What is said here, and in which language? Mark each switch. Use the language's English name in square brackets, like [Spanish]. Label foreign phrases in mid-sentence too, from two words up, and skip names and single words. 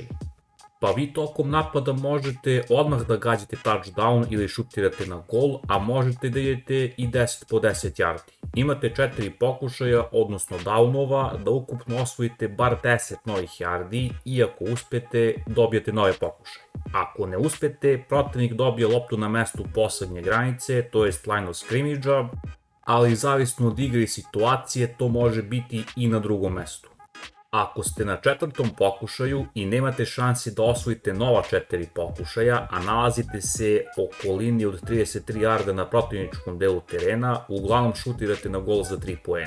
[Serbian] Pa vi tokom napada možete odmah da gađate touchdown ili šutirate na gol, a možete da idete i 10 po 10 yardi. Imate 4 pokušaja, odnosno downova, da ukupno osvojite bar 10 novih yardi i ako uspete, dobijete nove pokušaje. Ako ne uspete, protivnik dobije loptu na mestu poslednje granice, to jest [English] line of scrimmage-a, [Serbian] ali zavisno od igre i situacije to može biti i na drugom mestu. Ako ste na 4. pokušaju i nemate šanse da osvojite nova 4 pokušaja, a nalazite se oko linije od 33 yarda na protivničkom delu terena, uglavnom šutirate na gol za 3 poena.